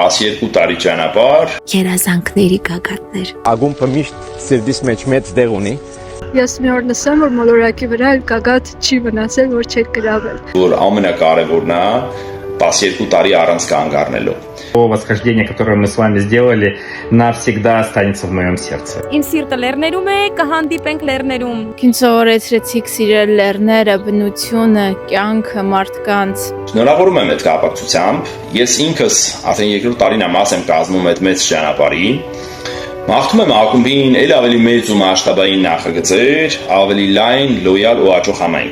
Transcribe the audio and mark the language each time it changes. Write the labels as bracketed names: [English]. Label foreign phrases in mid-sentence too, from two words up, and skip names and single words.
[Armenian] 12 տարի ճանապարհ, երազանքների գագաթներ։ Ագումբը միշտ սրտիս մեջ մեծ տեղ ունի։ Ես մի օր նշեմ, որ մոլորակի վրա էլ գագաթ չի մնացել, որ չեք գրավել։ որ ամենակարևորն է 12 տարի առանց կանգ առնելու։ [Russian] То восхождение, которое мы с вами сделали, навсегда останется в моем сердце. [Armenian] Իմ սիրտը լեռներում է, կհանդիպենք լեռներում։ Ինձ սովորեցրեցիք սիրել լեռները, բնությունը, կյանքը, մարդկանց։ Շնորհավորում եմ այդ կապակցությամբ։ Ես ինքս արդեն երկրորդ տարին մաս եմ կազմում այդ մեծ ճանապարհի։ Մաղթում եմ ակումբին ել ավելի մեծ ու մասշտաբային նախագծեր, ավելի լայն, լոյալ ու աճող համայնք։